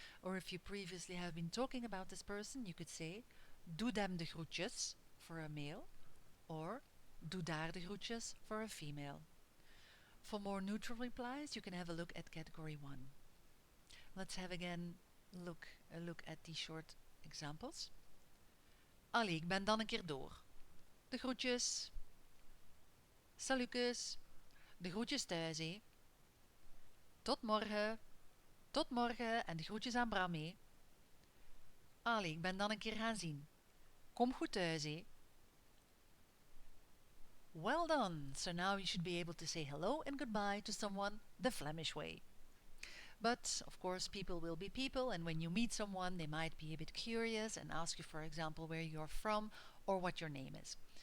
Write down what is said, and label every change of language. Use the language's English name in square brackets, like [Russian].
[English] Or if you previously have been talking about this person, you could say [Dutch] doe dem de groetjes [English] for a male or [Dutch] doe daar de groetjes [English] for a female. For more neutral replies, you can have a look at category 1. Let's have again a look at these short examples. [Dutch] Allee, ik ben dan een keer door. De groetjes. Salutjes. De groetjes thuis, hé. Tot morgen. Tot morgen en de groetjes aan Bram, hé. Allee, ik ben dan een keer gaan zien. Kom goed thuis, hé. [English] Well done! So now you should be able to say hello and goodbye to someone the Flemish way. But, of course, people will be people, and when you meet someone, they might be a bit curious and ask you, for example, where you're from or what your name is.